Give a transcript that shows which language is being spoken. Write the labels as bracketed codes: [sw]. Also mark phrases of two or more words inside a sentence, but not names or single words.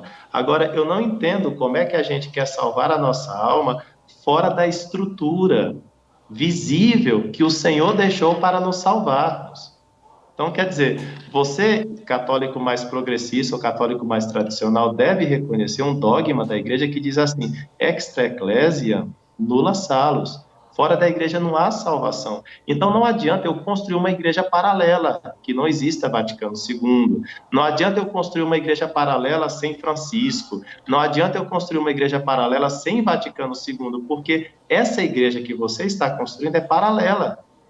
[pt] Agora, eu não entendo como é que a gente quer salvar a nossa alma fora da estrutura visível que o Senhor deixou para nos salvarmos. Então, quer dizer, você, católico mais progressista ou católico mais tradicional, deve reconhecer um dogma da igreja que diz assim: [la] extra ecclesia nulla salus. [pt] Fora da igreja não há salvação. Então, não adianta eu construir uma igreja paralela, que não exista Vaticano II. Não adianta eu construir uma igreja paralela sem Francisco. Não adianta eu construir uma igreja paralela sem Vaticano II, porque essa igreja que você está construindo é paralela.